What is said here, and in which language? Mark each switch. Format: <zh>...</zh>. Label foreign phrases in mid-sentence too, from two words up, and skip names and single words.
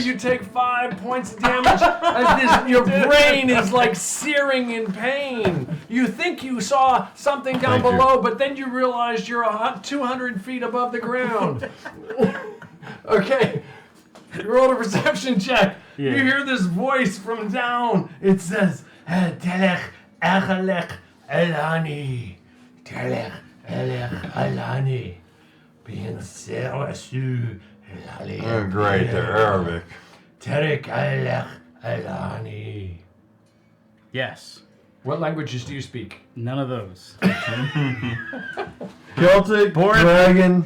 <en>You take 5 points of damage as your brain is like searing in pain. You think you saw something down Thank you. below, but then you realize you're 200 feet above the ground. Okay, roll a perception check. Yeah. You hear this voice from down. It says, "Telech achalech elani, telech elech elani." Oh, great, they're Arabic. Yes. What languages do you speak? None of those. Celtic, Born- dragon,</en>